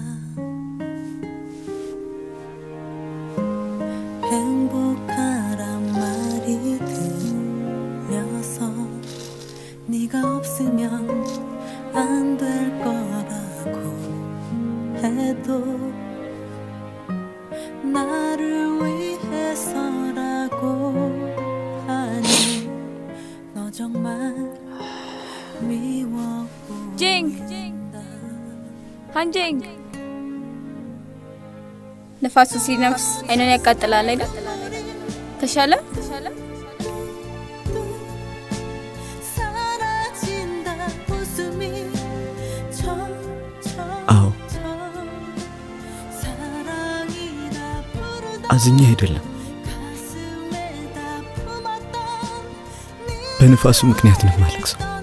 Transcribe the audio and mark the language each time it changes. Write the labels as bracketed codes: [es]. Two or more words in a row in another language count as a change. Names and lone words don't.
[ko] 행복하란 말이 들려서 네가 없으면 안 될 거라고 해도 나를 위해서라고 하니 너 정말 미워 [am] ጂንግ አንጂንግ ነፋሱ ሲነፍስ አይነን ያቃጥላል አይደል? ተሻለ? አዎ አዝኜ አይደለም፣ በንፋሱ ምክንያት ነው የማለቅሰው።